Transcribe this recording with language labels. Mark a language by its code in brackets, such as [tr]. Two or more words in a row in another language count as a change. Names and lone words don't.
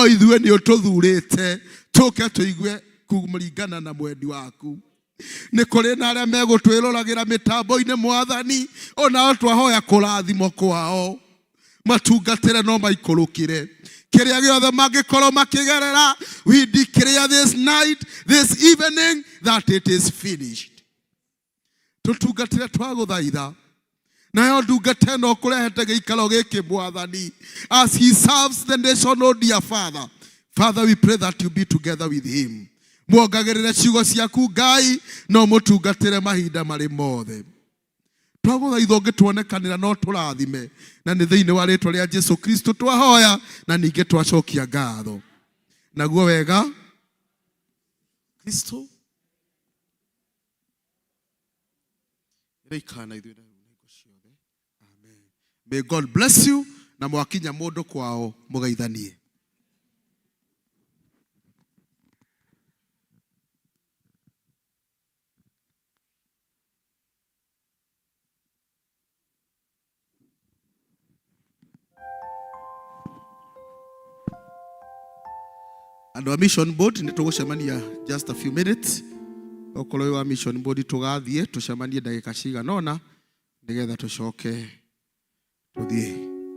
[ki] ithue ni ututhurite tuke tuigue kumringana na mwendi waku ni kuri na aria megutwiruragira mitambo-ini mwathani onao twahoya kurathimo kwao matungatire no maikurukire kiria giothe mangikorwo makigerera [en] we declare this night this evening that it is finished [ki] tutungatire twaguthaitha nayo ndungata ĩno kũrehete gĩikaro gĩkĩ mwathani [en] as he serves the nation, oh dear Father. Father, we pray that you be together with him. [ki] Mwongagĩrĩre ciugo ciaku Ngai no mũtungatĩre mahinda marĩ mothe. Twagũthaitha ũngĩtuonekanĩra no tũrathime na nĩ thĩinĩ wa rĩĩtwa rĩa Jesu Kristo twahoya na ningĩ twacokia ngatho. Naguo wega Kristo Amen. [en] May God bless you [ki] na mwakinya mũndũ kwao mũgeithanie. [en] And our mission board [ki] ni tugucemania [en] just a few minutes. [ki] Okorwo wa [en] mission board [ki] tugathie tucemanie ndagika cigana ona nigetha tucoke tuthie.